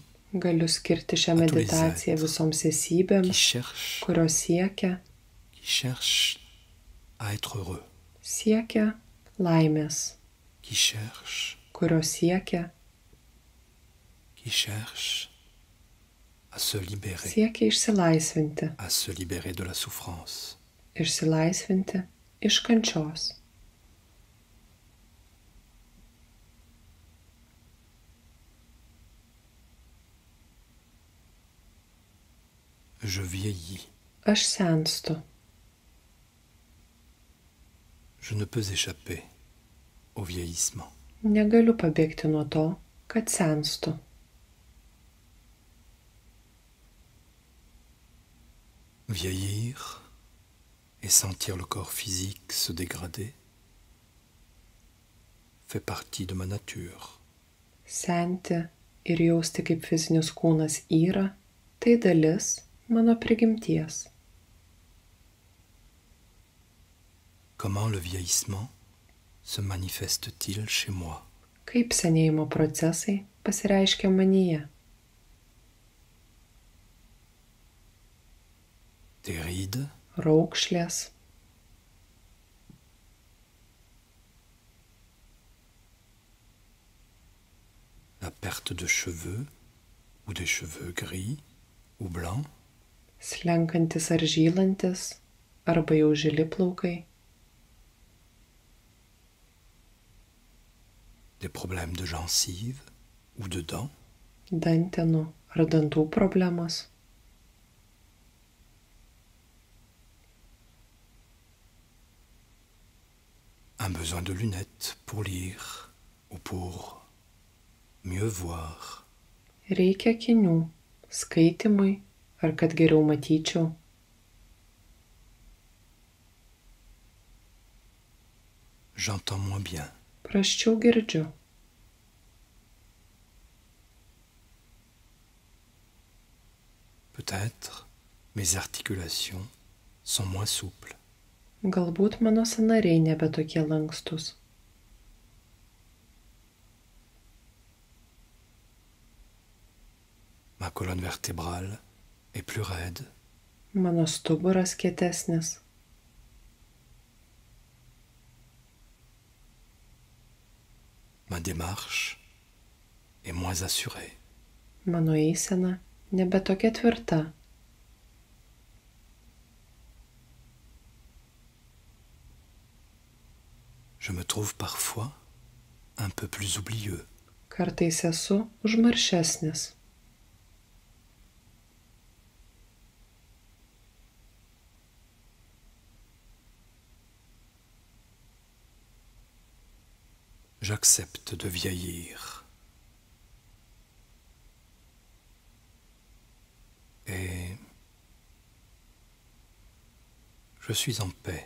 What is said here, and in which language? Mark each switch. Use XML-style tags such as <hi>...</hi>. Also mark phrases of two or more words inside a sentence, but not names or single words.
<lt>Galiu skirti šią meditaciją visoms</lt> <fr>qui</fr> <lt>esybėms,</lt> <fr>cherchent,</fr> <lt>kurios siekia</lt> <fr>à être heureux,</fr> <lt>laimės,</lt> <fr>qui cherchent</fr> <lt>kurios siekia</lt> <fr>à se libérer,</fr> <lt>išsilaisvinti,</lt> <fr>à se libérer de la souffrance.</fr> <lt>išsilaisvinti iš kančios.</lt> <fr>Je vieillis.</fr> <lt>Aš senstu.</lt> <fr>Je ne peux échapper au vieillissement.</fr> <lt>Negaliu pabėgti nuo to, kad senstu.</lt> <fr>Vieillir et sentir le corps physique se dégrader fait partie de ma nature.</fr> <lt>Senti ir jausti, kaip fizinis kūnas yra, tai dalis mano prigimties.</lt> <fr>Comment le vieillissement se manifeste-t-il chez moi?</fr> <lt>Kaip senėjimo procesai pasireiškia manyje?</lt> <fr>Des rides,</fr> <lt>Raukšlės,</lt> <fr>la perte de cheveux ou des cheveux gris ou blancs,</fr> <lt>slenkantis ar žylantis, arba jau žili plaukai,</lt> <fr>des problèmes de gencives ou de dents,</fr> <lt>dantenų ar dantų problemos,</lt> <fr>un besoin de lunettes pour lire ou pour mieux voir,</fr> <lt>reikia akinių, skaitimui ar kad geriau matyčiau,</lt> <fr>j'entends moins bien,</fr> <lt>prasčiau girdžiu,</lt> <fr>peut-être mes articulations sont moins souples,</fr> <lt>galbūt mano sąnariai nebe tokie lankstus,</lt> <fr>ma colonne vertébrale est plus raide,</fr> <lt>mano stuburas kietesnis,</lt> <fr>ma démarche est moins assurée.</fr> <lt>mano eisena nebe tokia tvirta,</lt> <fr>Je me trouve parfois un peu plus oublieux.</fr> <lt>kartais esu užmaršesnis,</lt> <fr>J'accepte de vieillir. Et Je suis en paix.</fr>